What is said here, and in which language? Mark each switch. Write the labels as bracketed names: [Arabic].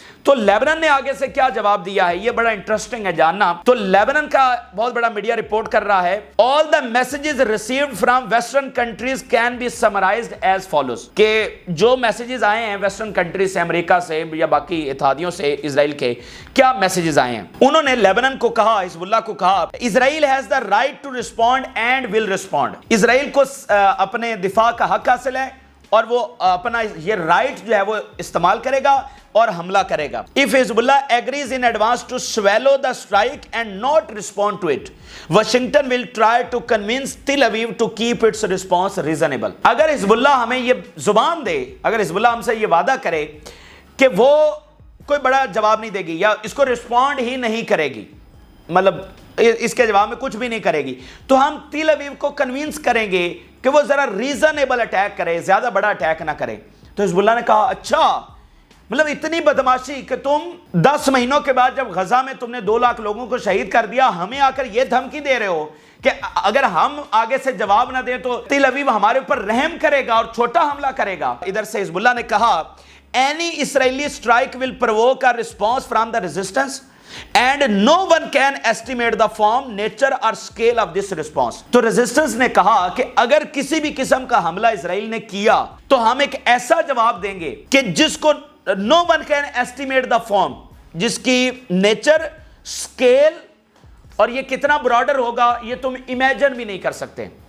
[Urdu] تو لیبنان نے آگے سے کیا جواب دیا ہے، یہ بڑا انٹرسٹنگ ہے جاننا۔ تو لیبنان کا بہت بڑا میڈیا رپورٹ کر رہا ہے، [English] all the messages received from western countries can be summarized as follows، [Urdu] کہ جو میسیجز آئے ہیں ویسٹرن کنٹریز سے، امریکہ سے یا باقی اتحادیوں سے اسرائیل کے، کیا میسیجز آئے ہیں۔ انہوں نے لیبنان کو کہا، حزب اللہ کو کہا، اسرائیل [English] has the right to respond and will respond، [Urdu] اسرائیل کو اپنے دفاع کا حق حاصل ہے اور وہ اپنا یہ رائٹ جو ہے وہ استعمال کرے گا اور حملہ کرے گا. [English] If Hezbollah agrees in advance to swallow the strike and not respond to it, Washington will try to convince Tel Aviv to keep its response reasonable. [Urdu] اگر حزب اللہ ہمیں یہ زبان دے، اگر حزب اللہ ہم سے یہ وعدہ کرے کہ وہ کوئی بڑا جواب نہیں دے گی یا اس کو رسپونڈ ہی نہیں کرے گی، مطلب اس کے جواب میں کچھ بھی نہیں کرے گی، تو ہم تیل اویو کو کنوینس کریں گے کہ وہ ذرا ریزنیبل اٹیک کرے، زیادہ بڑا اٹیک نہ کرے. تو حزب اللہ نے کہا اچھا، مطلب اتنی بدماشی کہ تم 10 مہینوں کے بعد جب غزہ میں تم نے 2 لاکھ لوگوں کو شہید کر دیا، ہمیں آ کر یہ دھمکی دے رہے ہو کہ اگر ہم آگے سے جواب نہ دیں تو تیل اویو ہمارے اوپر رحم کرے گا اور چھوٹا حملہ کرے گا. ادھر سے حزب اللہ نے کہا [English] any Israeli strike will provoke a response from the resistance and no one can estimate the form, nature or scale of this response. [Urdu] تو resistance نے کہا کہ اگر کسی بھی قسم کا حملہ اسرائیل نے کیا تو ہم ایک ایسا جواب دیں گے کہ جس کو [English] no one can estimate the form، [Urdu] جس کی نیچر، اسکیل اور یہ کتنا براڈر ہوگا یہ تم امیجن بھی نہیں کر سکتے.